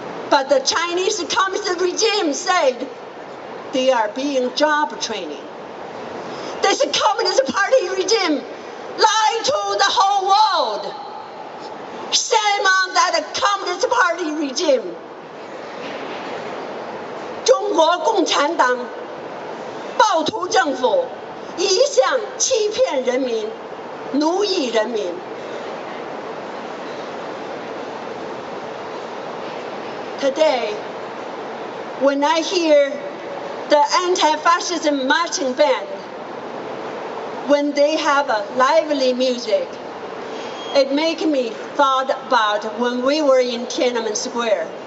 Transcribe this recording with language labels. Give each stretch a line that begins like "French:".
English: But the Chinese Communist regime said they are being job training. This Communist Party regime lied to the whole world. Shame on that Communist Party regime.
Chinese: 中国共产党暴徒政府一向欺骗人民，奴役人民。
English: Today, when I hear the anti-fascism marching band, when they have a lively music, it makes me thought about when we were in Tiananmen Square.